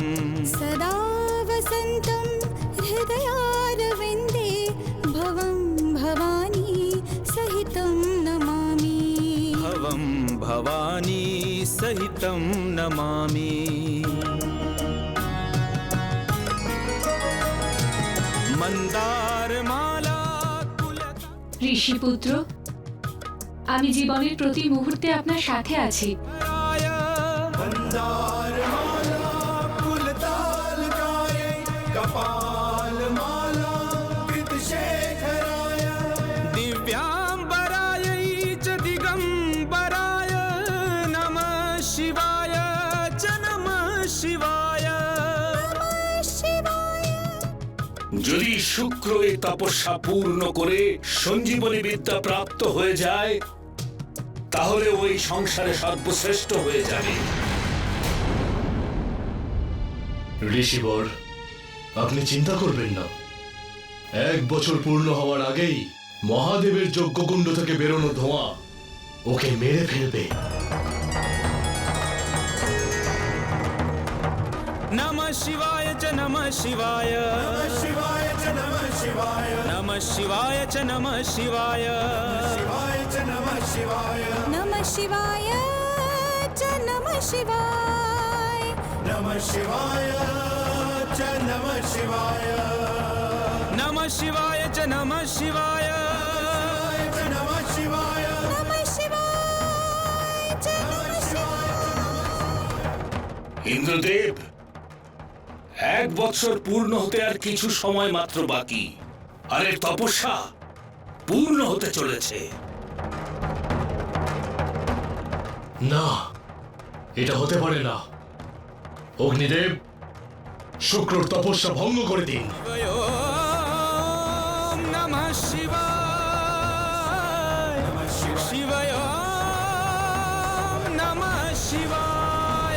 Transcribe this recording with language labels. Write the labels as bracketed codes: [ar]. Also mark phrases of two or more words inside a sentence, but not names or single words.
[sa] सदा वसन्तं हृदयारविन्दे भवं भवानी सहितं नमामि। भवं भवानी सहितं नमामि। मंदार माला [bn] ঋষিপুত্র, আমি জীবনের প্রতি মুহূর্তে আপনার সাথে আছি। [sa] दिव्यांबरायै च दिगंबराय नमः शिवाय च नमः शिवाय। [bn] যদি শুক্র এই তপস্যা পূর্ণ করে সঞ্জীবনী বিদ্যা প্রাপ্ত হয়ে যায় তাহলে ওই সংসারে সর্বশ্রেষ্ঠ হয়ে যাবে। ঋষিবর, আপনি চিন্তা করবেন না, 1 বছর পূর্ণ হওয়ার আগেই মহাদেবের যজ্ঞকুণ্ড থেকে বেরোনো ধোঁয়া ওকে মেরে ফেলবে। [sa] नमः शिवाय च नमः शिवाय। नमः शिवाय च नमः शिवाय। नमः शिवाय च नमः शिवाय। शिवाय च नमः शिवाय। नमः शिवाय च नमः शिवाय। नमः शिवाय च नमः शिवाय। नमः शिवाय च नमः शिवाय। नमः शिवाय नमः शिवाय च नमः शिवाय। [bn] ইন্দ্রদেব, 1 বছর পূর্ণ হতে আর কিছু সময় মাত্র বাকি, আর এর তপস্যা পূর্ণ হতে চলেছে। না, এটা হতে পারে না। অগ্নিদেব, শুক্রর তপস্যা ভঙ্গ করে দিন। [sa] ओम नमः शिवाय। शिवाय ओम नमः शिवाय।